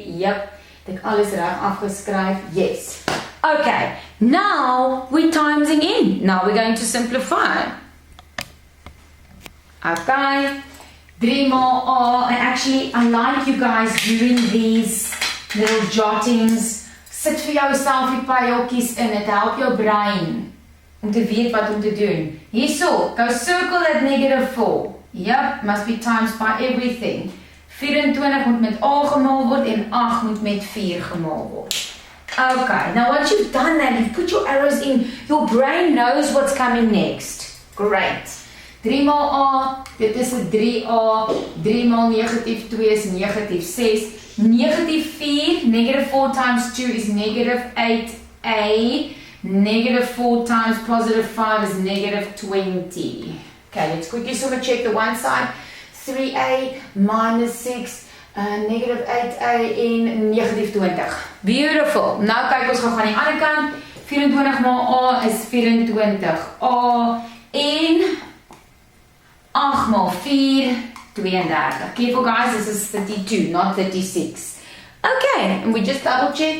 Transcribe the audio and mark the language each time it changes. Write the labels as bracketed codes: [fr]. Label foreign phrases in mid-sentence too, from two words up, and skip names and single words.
[en] Yep, [af] ek alles reg afgeskryf. [en] Yes. Okay, now we're timesing in. Now we're going to simplify. Okay, 3 more R. And actually, I like you guys doing these little jottings. [af] Sit vir jouself die pyltjies in. Dit help jou brein om te weet wat om te doen. Hierso, [en] go circle that -4. Yep, must be times by everything. [af] 24 moet met A gemaal word en 8 moet met 4 gemaal word. [en] Okay, now once you've done that, you put your arrows in, your brain knows what's coming next. [af] Great. 3 maal A, dit is 'n 3A, 3 maal -2 is -6, -4, -4 times 2 is -8A, -4 times +5 is -20. [en] Okay, let's quickly sort of check the one side. [af] 3A minus 6, -8A en -20. [en] Beautiful. [af] Nou kyk ons gaan aan die ander kant. 24 maal A is 24A en 8 maal 4, 32. [en] Careful guys, this is 32, not 36. Okay, and we just double check.